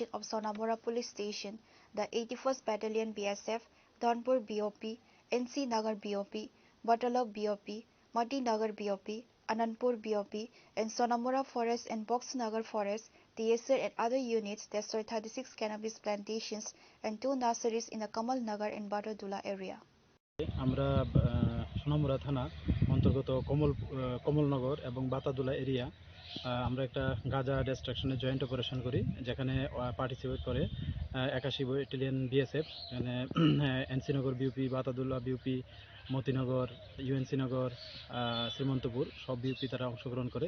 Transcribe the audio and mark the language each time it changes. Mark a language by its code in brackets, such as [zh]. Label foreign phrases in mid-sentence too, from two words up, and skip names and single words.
[en] of Sonamora Police Station, the 81st Battalion BSF, Dhanpur BOP, NC Nagar BOP, Batalok BOP, Nagar BOP, Anandpur BOP, and Sonamura Forest and Boxnagar Forest, TSR and other units destroyed 36 cannabis plantations and 2 nurseries in the Kamal Nagar and Badadula area. [bn] আমরা সোনামুড়া থানা অন্তর্গত কমলনগর এবং বাতাদুলা এরিয়া আমরা একটা গাঁজা [en] destruction's joint operation [bn] করি, যেখানে পার্টিসিপেট করে 81 [en] battalion BSF, [bn] এখানে এনসিনগর বিউপি, বাতাদুলা বিউপি, মতিনগর, ইউএনসি নগর, শ্রীমন্তপুর সব বিউপি তারা অংশগ্রহণ করে।